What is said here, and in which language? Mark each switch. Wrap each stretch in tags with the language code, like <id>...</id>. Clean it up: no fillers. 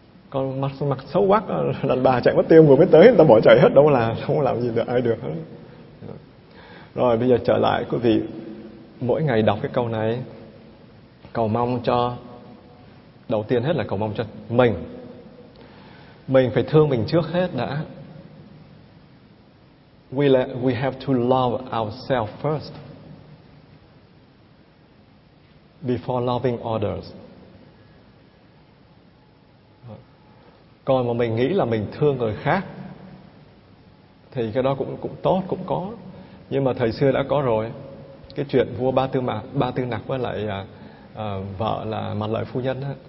<vi>Còn mặt xấu quắc, đàn bà chạy mất tiêu, vừa mới tới người ta bỏ chạy hết, đâu là không có làm gì được ai được hết. Rồi bây giờ trở lại quý vị, mỗi ngày đọc cái câu này, cầu mong cho, đầu tiên hết là cầu mong cho mình. Mình phải thương mình trước hết đã.</vi> <en>We have to love ourselves first before loving others.</en> <vi>Còn mà mình nghĩ là mình thương người khác thì cái đó cũng tốt, cũng có. Nhưng mà thời xưa đã có rồi, cái chuyện vua Ba Tư Nặc với lại vợ là Mạt Lợi Phu Nhân đó.</vi>